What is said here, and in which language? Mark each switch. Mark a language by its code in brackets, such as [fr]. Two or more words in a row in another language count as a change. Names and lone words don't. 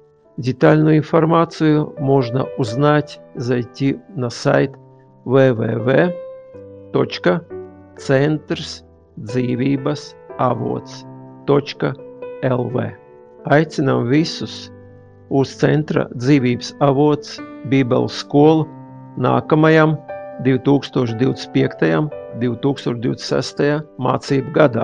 [ru] Детальную информацию можно узнать, зайти на сайт www.centrsdzīvības-avots.lv. [lv] Aicinām visus uz Centra Dzīvības avots Bībeles skolu nākamajam 2025. 2026. gadā.